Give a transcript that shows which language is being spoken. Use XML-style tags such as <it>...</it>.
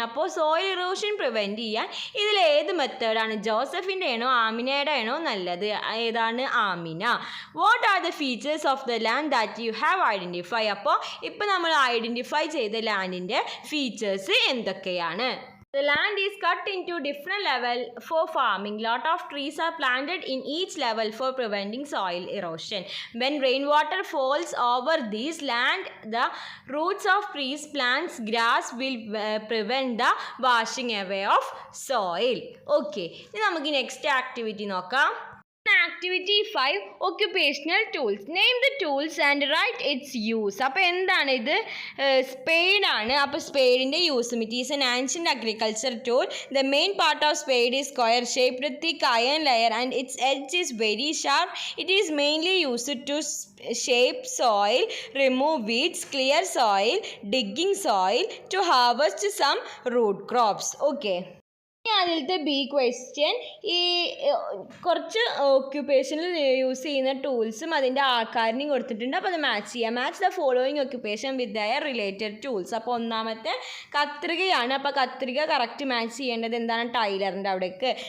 <ml>അപ്പോൾ soil erosion prevent ചെയ്യാൻ ഇതിൽ ഏത് മെത്തേഡാണ്? ജോസഫിൻ്റെ ആണോ ആമിനയുടെ ആണോ നല്ലത്? ഏതാണ്? Amina.</ml> <en>What are the features of the land that you have identify.</en> <ml>അപ്പോൾ ഇപ്പോൾ നമ്മൾ ഐഡൻറ്റിഫൈ ചെയ്ത ലാൻഡിൻ്റെ ഫീച്ചേഴ്സ് എന്തൊക്കെയാണ്?</ml> <en>The land is cut into different level for farming. Lot of trees are planted in each level for preventing soil erosion. When rainwater falls over this land, the roots of trees, plants, grass will prevent the washing away of soil. Okay.</en> <ml>ഇനി നമുക്ക് next activity നോക്കാം.</ml> <en>Activity 5, occupational tools. Name the tools and write its use.</en> <ml>അപ്പോൾ എന്താണ് ഇത്? സ്പെയ്ഡാണ്. അപ്പോൾ സ്പെയ്ഡിൻ്റെ യൂസും.</ml> <en>It is an ancient agriculture tool. The main part of spade is square shaped with thick iron layer and its edge is very sharp. It is mainly used to shape soil, remove weeds, clear soil, digging soil, to harvest some root crops. Okay.</en> <ml>അതിലത്തെ B question, ഈ കുറച്ച് ഓക്യുപ്പേഷനിൽ use ചെയ്യുന്ന ടൂൾസും അതിൻ്റെ ആൾക്കാരിനെയും കൊടുത്തിട്ടുണ്ട്. അപ്പോൾ അത് match ചെയ്യാം.</ml> <en>Match the following occupation with their related tools.</en> <ml>അപ്പോൾ ഒന്നാമത്തെ കത്രികയാണ്. അപ്പോൾ കത്രിക കറക്റ്റ് മാച്ച് ചെയ്യേണ്ടത് എന്താണ്? ടൈലറിൻ്റെ അവിടേക്ക്.</ml>